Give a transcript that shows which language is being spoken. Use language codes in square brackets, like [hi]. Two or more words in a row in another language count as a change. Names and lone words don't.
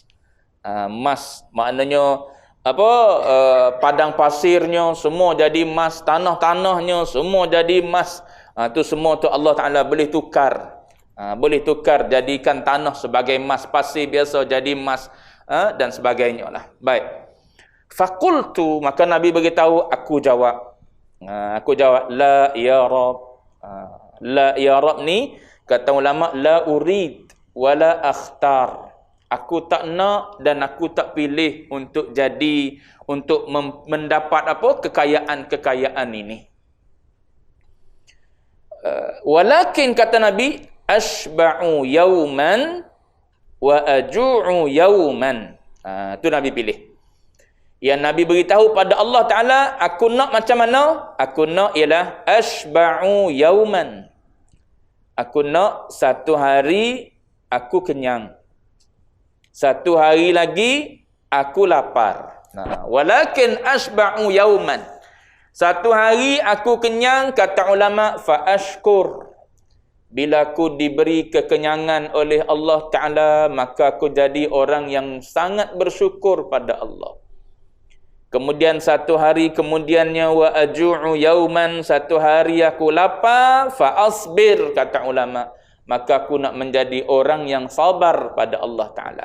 [ms] Emas maknanya apa, padang pasirnya semua jadi emas, tanah-tanahnya semua jadi emas. Tu semua tu Allah Ta'ala boleh tukar. Boleh tukar, jadikan tanah sebagai emas, pasir biasa jadi emas, dan sebagainya lah. Baik. Faqultu, maka Nabi beritahu, aku jawab, [ar] لا يا رب. لا يا رب [ms] ni kata ulama, [ar] لا أريد ولا أختار. [ms] Aku tak nak dan aku tak pilih untuk jadi, untuk mendapat apa, kekayaan ini. Walakin kata Nabi, [ar] أشبع يوما وأجوع يوما. [ms] Tu Nabi pilih. Yang Nabi beritahu pada Allah Ta'ala, aku nak macam mana? Aku nak ialah [ar] أشبع يوما. [ms] Aku nak satu hari aku kenyang. Satu hari lagi aku lapar. [ar] ولكن أشبع يوما. [ms] Satu hari aku kenyang, kata ulama, [ar] فأشكر. [ms] Bila aku diberi kekenyangan oleh Allah Ta'ala, maka aku jadi orang yang sangat bersyukur pada Allah. Kemudian satu hari kemudiannya, [ar] وأجوع يوما, [ms] satu hari aku lapar, [ar] فأصبر, [ms] kata ulama, maka aku nak menjadi orang yang sabar pada Allah Ta'ala.